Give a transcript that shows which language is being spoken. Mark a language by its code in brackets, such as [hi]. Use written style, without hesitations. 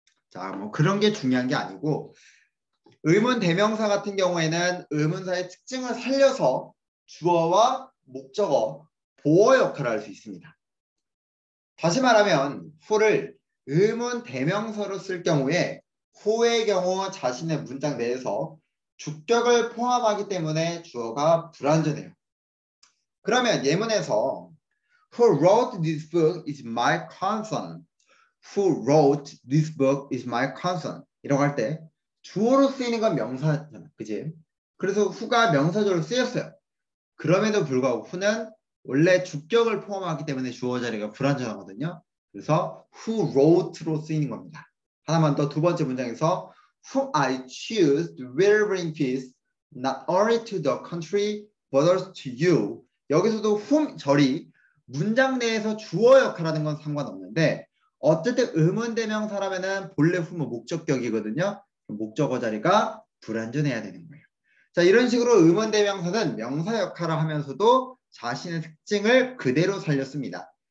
[ko] 자 뭐 그런 게 중요한 게 아니고 의문 대명사 같은 경우에는 의문사의 특징을 살려서 주어와 목적어, 보어 역할을 할 수 있습니다. 다시 말하면 who를 의문 대명사로 쓸 경우에 who의 경우 자신의 문장 내에서 주격을 포함하기 때문에 주어가 불완전해요. 그러면 예문에서 [en] Who wrote this book is my concern. Who wrote this book is my concern. [ko] 이라고 할 때 주어로 쓰이는 건 명사잖아. 그지? 그래서 who가 명사절로 쓰였어요. 그럼에도 불구하고 who는 원래 주격을 포함하기 때문에 주어 자리가 불완전하거든요. 그래서 who wrote로 쓰이는 겁니다. 하나만 더 두 번째 문장에서 [en] whom I choose to will bring peace not only to the country but also to you. [ko] 여기서도 whom 절이 문장 내에서 주어 역할하는 건 상관없는데 어쨌든 의문대명사라면은 본래 whom은 목적격이거든요. 목적어 자리가 불완전해야 되는 거예요. 자 이런 식으로 의문대명사는 명사 역할을 하면서도 자신의 특징을 그대로 살렸습니다.